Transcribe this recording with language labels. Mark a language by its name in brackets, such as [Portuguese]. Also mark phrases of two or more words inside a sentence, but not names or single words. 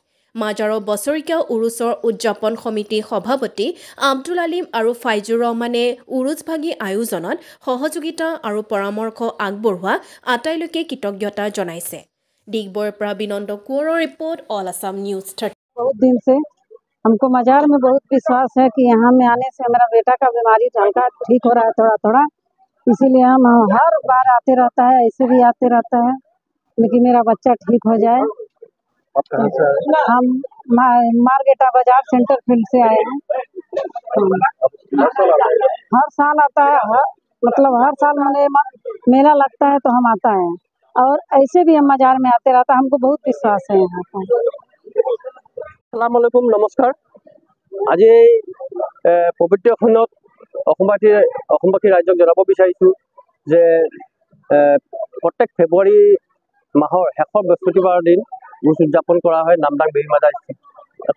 [Assamese] মাজাৰৰ বছৰীয়া উৰুজৰ উদযাপন সমিতিৰ সভাপতি আব্দুল আলিম আৰু ফাইজুৰ ৰহমানে উৰুজ ভাগি আয়োজনত সহযোগিতা আৰু পৰামৰ্শ আগবঢ়োৱা আটাইলৈকে কৃতজ্ঞতা জনাইছে। ডিগবৈৰ পৰা বিনন্দ কোঁৱৰৰ ৰিপৰ্ট, অল আছাম নিউজ 30। [Hindi] बहुत दिन से हमको मजार में बहुत विश्वास है कि यहाँ में आने से मेरा बेटा का बीमारी हल्का ठीक हो रहा है थोड़ा थोड़ा, इसीलिए हम हर बार आते रहता है, ऐसे भी आते रहता है लेकिन मेरा बच्चा ठीक हो जाए। हम मार्गेटा बाजार सेंटर फील्ड से आए हैं। हर साल आता है, मतलब हर साल मेला लगता है तो हम आता है, और ऐसे भी हम मजार में आते रहता है। हमको बहुत विश्वास है यहाँ पर। [Arabic] السلام عليكم, [Assamese] নমস্কাৰ। আজি পবিত্ৰ খনত অসমবাসী ৰাইজক জনাব বিচাৰিছোঁ যে প্ৰত্যেক ফেব্ৰুৱাৰী মাহৰ শেষৰ বৃহস্পতিবাৰৰ দিন উৰুজ উদযাপন কৰা হয় নামদাং বেবী মাজাৰ আছে।